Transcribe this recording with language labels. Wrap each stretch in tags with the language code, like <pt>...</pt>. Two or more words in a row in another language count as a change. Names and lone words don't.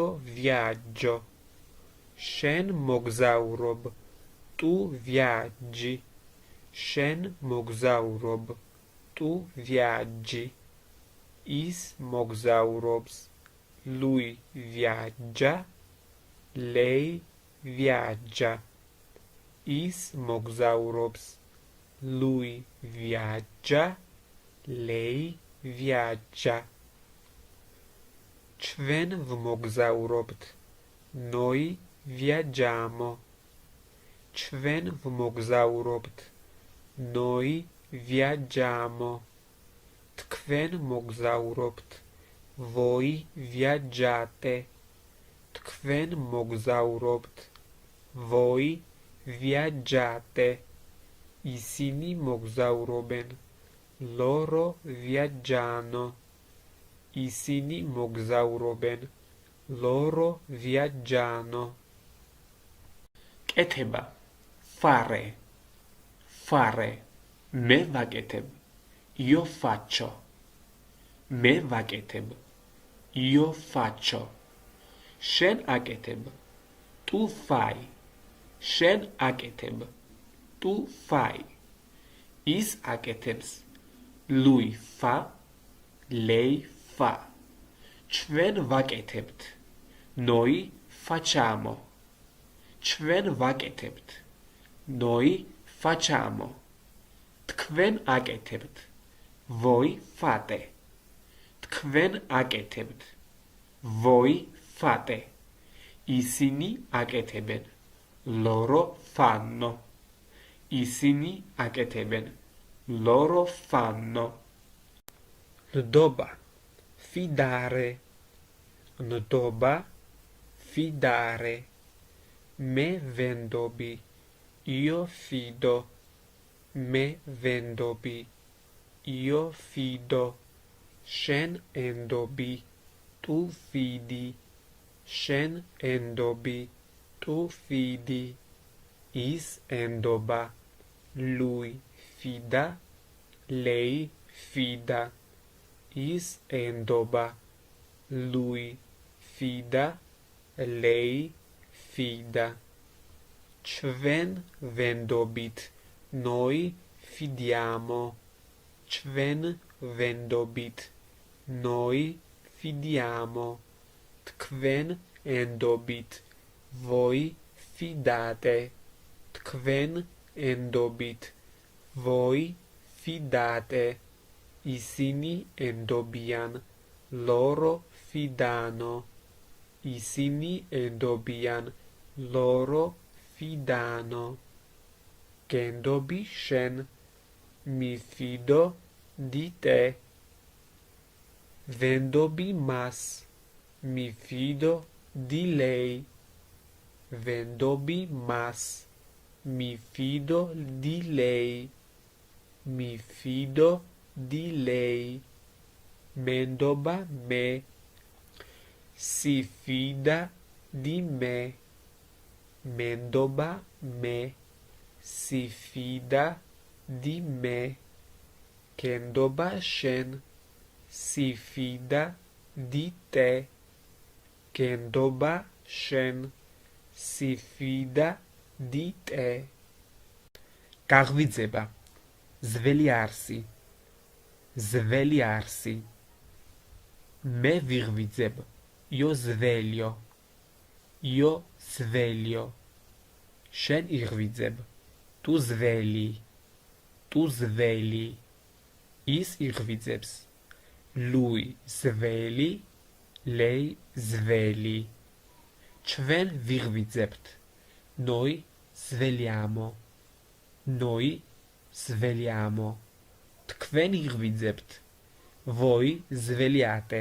<it>viaggio</it> <ka>შენ მოგზაურობ</ka> <it>tu viaggi</it> <ka>შენ მოგზაურობ</ka> <it>tu viaggi</it> <ka>ის მოგზაურობს</ka> <it>lui viaggia lei viaggia</it> <ka>ის მოგზაურობს</ka> <it>lui viaggia lei viaggia</it> <ka>ჩვენ ვმოგზაურობთ</ka> <it>noi viaggiamo</it> <ka>ჩვენ ვმოგზაურობთ</ka> <it>noi viaggiamo</it> <ka>თქვენ მოგზაურობთ</ka> <it>voi viaggiate</it> <ka>თქვენ მოგზაურობთ</ka> <it>voi viaggiate</it> <ka>ისინი მოგზაურობენ</ka> <it>loro viaggiano</it> <ka>ისინი მოგზაურობენ</ka> <it>loro viaggiano კეთება fare fare</it> <ka>მე ვაკეთებ</ka> <it>io faccio</it> <ka>მე ვაკეთებ</ka> <it>io faccio</it> <ka>შენ აკეთებ</ka> <it>tu fai</it> <ka>შენ აკეთებ,</ka> <it>tu fai.</it> <ka>ის აკეთებს,</ka> <it>lui fa, lei fa.</it> <ka>ჩვენ ვაკეთებთ,</ka> <it>noi facciamo.</it> <ka>ჩვენ ვაკეთებთ,</ka> <it>noi facciamo.</it> <ka>თქვენ აკეთებთ,</ka> <it>voi fate.</it> <ka>თქვენ აკეთებთ,</ka> <it>voi fate.</it> <ka>ისინი აკეთებენ,</ka> <it>loro fanno.</it> <ka>ისინი აკეთებენ,</ka> <it>loro fanno.</it> <ka>ნდობა, fidare. ნდობა, fidare. მე ვენდობი,</ka> <it>io fido.</it> <ka>მე ვენდობი,</ka> <it>io fido.</it> <ka>შენ ენდობი,</ka> <it>tu fidi.</it> <ka>შენ ენდობი,</ka> <it>tu fidi.</it> <ka>ის ენდობა,</ka> <it>lui fida, lei fida.</it> <ka>ის ენდობა,</ka> <it>lui fida, lei fida.</it> <ka>ჩვენ ვენდობით,</ka> <it>noi fidiamo.</it> <ka>ჩვენ ვენდობით,</ka> <it>noi fidiamo.</it> <ka>თქვენ ენდობით,</ka> <it>voi fidate.</it> <ka>თქვენ ენდობით,</ka> <it>voi fidate.</it> <ka>ისინი ენდობიან,</ka> <it>loro fidano.</it> <ka>ისინი ენდობიან,</ka> <it>loro fidano.</it> <ka>გენდობი შენ,</ka> <it>mi fido di te.</it> <ka>ვენდობი მას,</ka> <it>mi fido di lei.</it> <ka>ვენდობი მას,</ka> <it>mi fido di lei. mi fido di lei.</it> <ka>მენდობა მე,</ka> <it>si fida di me.</it> <ka>მენდობა მე,</ka> <it>si fida di me.</it> <ka>გენდობა შენ,</ka> <it>si fida di te.</it> <ka>გენდობა შენ,</ka> <it>si fida di te.</it> <ka>გაღვიძება, ძველი არსი. ძველი არსი. მე ვიღვიძებ,</ka> <it>io sveglio. io sveglio.</it> <ka>შენ იღვიძებ,</ka> <it>tu svegli. tu svegli.</it> <ka>ის იღვიძებს,</ka> <it>lui svegli, lei svegli.</it> <ka>ჩვენ ვიღვიძებთ,</ka> <it>noi svegliamo. noi svegliamo.</it> <ka>თქვენ იღვიძებთ,</ka> <it>voi svegliate.</it>